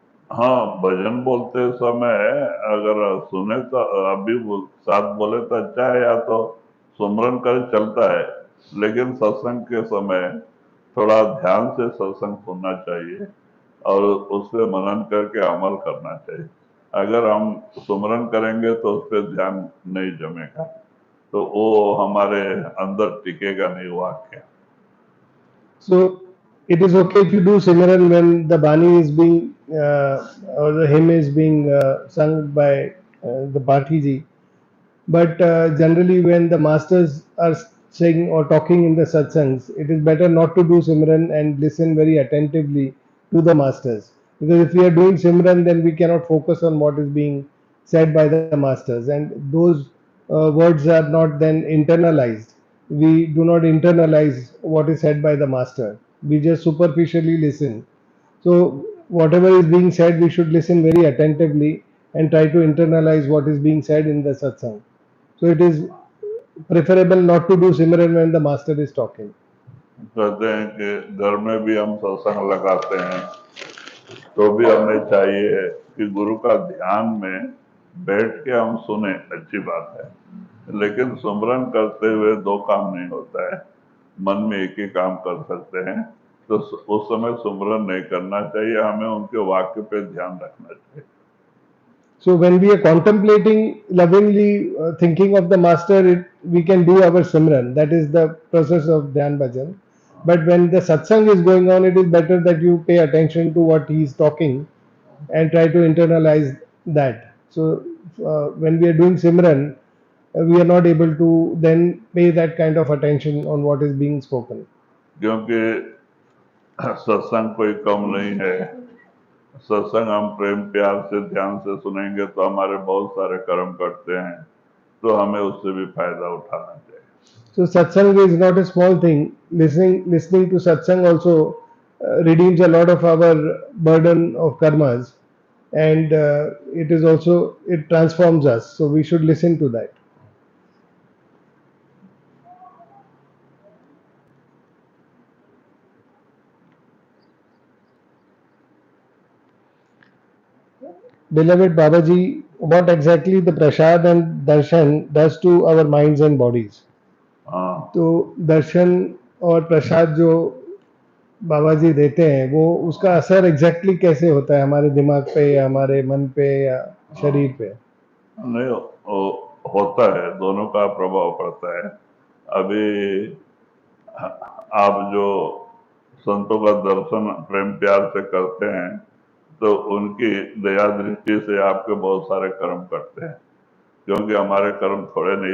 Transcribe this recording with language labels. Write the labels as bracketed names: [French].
[Hindi] हाँ, भजन बोलते समय अगर सुने तो अभी साथ बोले तो अच्छा है, या तो सुमरन कर चलता है, लेकिन सत्संग के समय थोड़ा ध्यान से सत्संग सुनना चाहिए और उस पर मनन करके अमल करना चाहिए. अगर हम सुमरन करेंगे तो उस पर ध्यान नहीं जमेगा, तो वो हमारे अंदर टिकेगा नहीं वाक्य. [English] So it is okay if you do Simran when the Bani is being or the hymn is being sung by the Bhati ji. But generally, when the masters are saying or talking in the satsangs, it is better not to do Simran and listen very attentively to the masters. Because if we are doing Simran, then we cannot focus on what is being said by the masters, and those words are not then internalized. We do not internalize what is said by the master. We just superficially listen. So whatever is being said, we should listen very attentively and try to internalize what is being said in the satsang. So it is preferable not to do Simran when the master is talking. [Hindi] कहते हैं कि घर में भी हम सत्संग लगाते हैं तो भी हमें चाहिए कि गुरु का ध्यान में बैठ के हम सुने, अच्छी बात है, लेकिन सुमरन करते हुए दो काम नहीं होता है, मन में एक ही काम कर सकते हैं, तो उस समय सुमरन नहीं करना चाहिए, हमें उनके वाक्य पे ध्यान रखना चाहिए. [English] So when we are contemplating lovingly, thinking of the master, we can do our Simran. That is the process of Dhyan Bhajan. But when the satsang is going on, it is better that you pay attention to what he is talking and try to internalize that. So when we are doing Simran, we are not able to then pay that kind of attention on what is being spoken. [Hindi] क्योंकि सत्संग कोई कम नहीं है, सत्संग हम प्रेम प्यार से ध्यान से सुनेंगे तो हमारे बहुत सारे कर्म करते हैं, तो हमें उससे भी फायदा उठाना चाहिए. [English] So satsang is not a small thing. Listening to satsang also redeems a lot of our burden of karmas, and it is also, it transforms us, so we should listen to that. Beloved Babaji, what exactly the prasad and darshan does to our minds and bodies? [Hindi] तो दर्शन और प्रसाद जो बाबा जी देते हैं, वो उसका असर exactly कैसे होता है हमारे दिमाग पे या हमारे मन पे या शरीर पे? नहीं, होता है, दोनों का प्रभाव पड़ता है। अभी आप जो संतों का दर्शन प्रेम प्यार से करते हैं, तो उनकी दया दृष्टि से आपके बहुत सारे कर्म करते हैं, क्योंकि हमारे कर्म थोड़े नहीं।